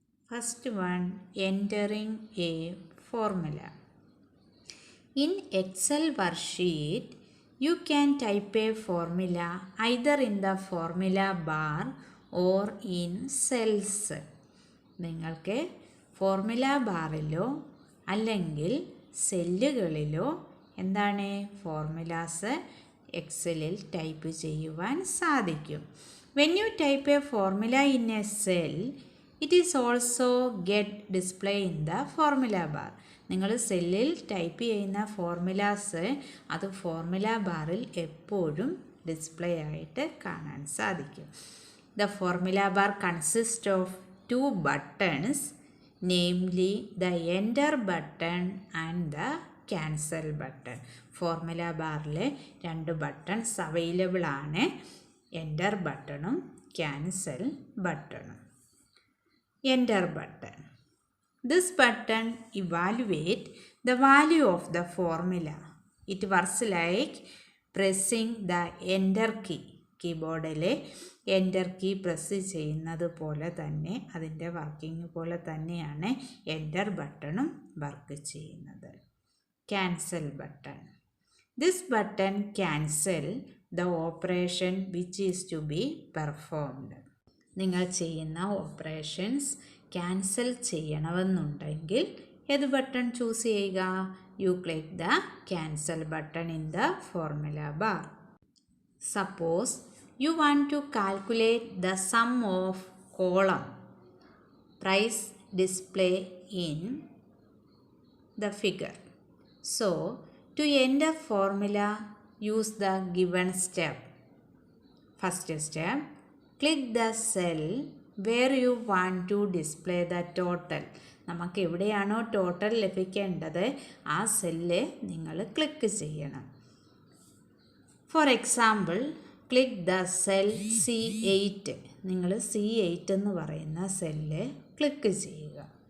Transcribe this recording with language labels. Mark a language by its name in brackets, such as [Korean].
[English] First one, entering a formula. In Excel worksheet, you can type a formula either in the formula bar or in cells. [Malayalam] നിങ്ങൾക്ക് formula ബാറിലോ അല്ലെങ്കിൽ സെല്ലുകളിലോ എന്താണ് formulas എക്സലിൽ type ചെയ്യുവാൻ സാധിക്കും. [English] When you type a formula in a cell, it is also get display in the formula bar. [Malayalam] നിങ്ങൾ സെല്ലിൽ type ചെയ്യുന്ന formulas അത് formula ബാറിൽ എപ്പോഴും ഡിസ്പ്ലേ ആയിട്ട് കാണാൻ സാധിക്കും. [English] The formula bar consists of two buttons, namely the enter button and the cancel button. [Malayalam] Formula ബാറിൽ രണ്ട് ബട്ടൺസ് അവൈലബിൾ ആണ്, എൻ്റർ ബട്ടണും ക്യാൻസൽ ബട്ടണും. [English] Enter button. This button evaluates the value of the formula. It works like pressing the enter key. [Malayalam] കീബോർഡിലെ enter key press ചെയ്യുന്നത് പോലെ തന്നെ അതിൻ്റെ working പോലെ തന്നെയാണ് എൻ്റർ ബട്ടണും വർക്ക് ചെയ്യുന്നത്. [English] Cancel button. This button cancel the operation which is to be performed. [Malayalam] നിങ്ങൾ ചെയ്യുന്ന ഓപ്പറേഷൻസ് ക്യാൻസൽ ചെയ്യണമെന്നുണ്ടെങ്കിൽ ഏത് ബട്ടൺ ചൂസ് ചെയ്യുക? [English] You click the cancel button in the formula bar. Suppose you want to calculate the sum of column price display in the figure. So to enter formula use the given step. First step, click the cell where you want to display the total. [Malayalam] നമുക്ക് എവിടെയാണോ total ലഭിക്കേണ്ടത് ആ cell നിങ്ങൾ click ചെയ്യണം. [English] For example, click the cell C8. [Malayalam] നിങ്ങൾ C8 എന്ന് പറയുന്ന cell click ചെയ്യുക.